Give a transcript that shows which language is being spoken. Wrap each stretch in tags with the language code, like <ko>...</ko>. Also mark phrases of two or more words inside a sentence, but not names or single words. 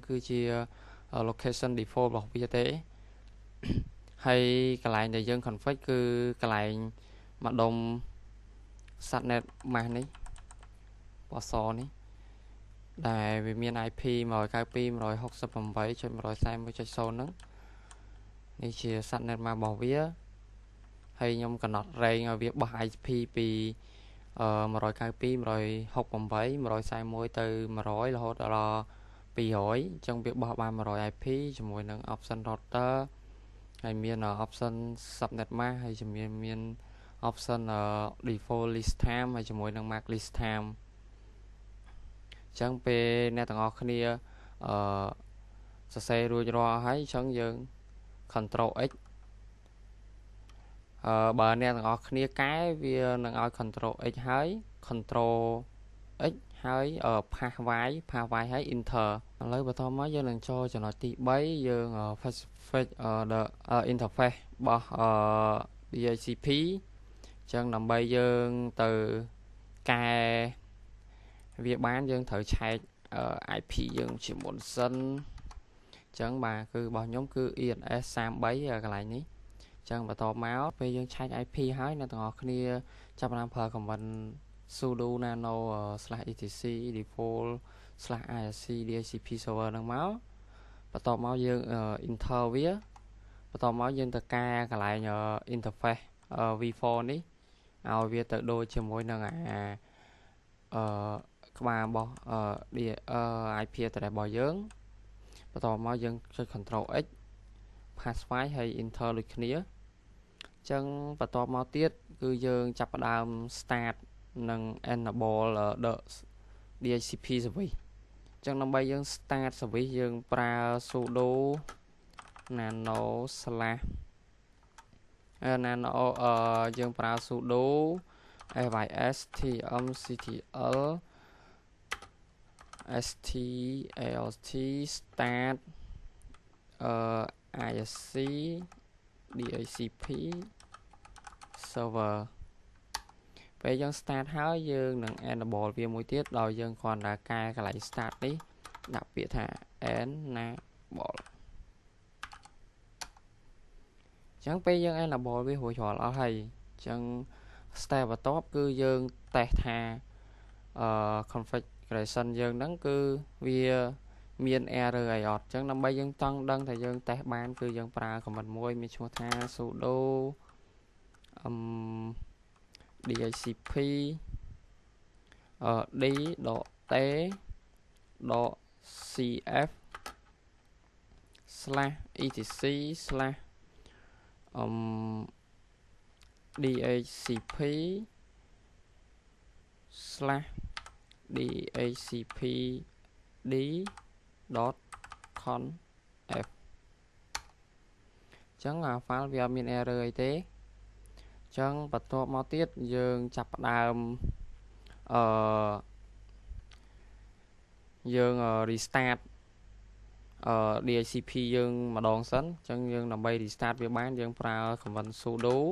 <km>គឺជា</km> <en>location default</en> <km>របស់វាទេហើយកន្លែងដែលយើង config គឺកន្លែងម្ដុំ</km> <en>subnet mask</en> <km>នេះពណ៌សនេះដែលវាមាន IP 192.168.141.0 ហ្នឹងនេះជា</km> <en>subnet mask</en> <km>របស់វាហើយខ្ញុំកំណត់ range ឲ្យវាបោះ IP ពី 192.168.141 ទៅ 100 រហូតដល់200អញ្ចឹងវាបោះបាន100 IP ជាមួយនឹង</km> <en>option router</en> <km>ហើយមាន</km> <en>option subnet mask</en> <km>ហើយជាមួយមាន</km> <en>option default list time</en> <km>ហើយជាមួយនឹង</km> <en>mask list time</en> <km>អញ្ចឹងពេលអ្នកទាំងអស់គ្នាសរសេររួចរាល់ហើយអញ្ចឹងយើង</km> <en>control x</en> <km>បើអ្នកទាំងអស់គ្នាកែវានឹងឲ្យ</km> <en>control x</en> <km>ហើយ</km> <en>control x</en> <km>ហើយ</km> <en>pass y</en> <km>ហើយ enter ឥឡូវបន្តមកយើងនឹងចូលចំណុច ទី3យើង</km> <en>fetch the interface</en> <km>របស់ DHCP អញ្ចឹងដើម្បីយើងទៅកែវាបានយើងត្រូវឆែក IP យើងជាមុនសិនអញ្ចឹងបាទគឺរបស់ខ្ញុំគឺ ENS 33កន្លែងនេះអញ្ចឹងបន្តមកពេលយើងឆែក IP ហើយអ្នកទាំងអស់គ្នាចាប់ផ្ដើមប្រើ</km> <en>command sudo nano /etc default /isc dhcp server</en> <km>ហ្នឹងមកបន្ទាប់មកយើង enter វាបន្ទាប់មកយើងទៅកែកន្លែង</km> <en>interface v4</en> <km>នេះឲ្យវាទៅដូចជាមួយនឹង ក្បាលរបស់</km> <en>IP address</en> <km>របស់យើងបន្ទាប់មកយើងចុច</km> <en>control x pass y</en> <km>ហើយ enter ដូចគ្នាអញ្ចឹងបន្ទាប់មកទៀតគឺយើងចាប់ផ្ដើម start និង</km> <en>enable the DHCP service</en> <km>អញ្ចឹងដើម្បីយើង</km> <en>start service</en> <km>យើងប្រើ</km> <en>sudo nano</en> <km>យើងប្រើ</km> <en>sudo systemctl start start isc dhcp server</en> <km>ពេលយើង start ហើយយើងនឹង enable វាមួយទៀតដោយយើងគ្រាន់តែកែកន្លែង start នេះដាក់ពាក្យថា enable អញ្ចឹងពេលយើង enable វារួចរាល់អស់ហើយអញ្ចឹង step បន្ទាប់គឺយើងតេស្តថាconfiguration យើងហ្នឹងគឺវាមាន error អីអត់អញ្ចឹងដើម្បីយើងចង់ដឹងថាយើងតេស្តបានគឺយើងប្រើ command មួយមានឈ្មោះថា sudo</km> <en>dhcp d.t.cf /etc/ dhcp d.conf</en> <km>ចឹងអា file វាអត់មាន error អីទេចឹងបន្ទាប់មកទៀតយើងចាប់ផ្ដើម យើង</km> <en>restart DHCP</en> <km>យើងម្ដងសិនចឹងយើងដើម្បី restart វាបានយើងប្រើ</km> <en>command sudo</en>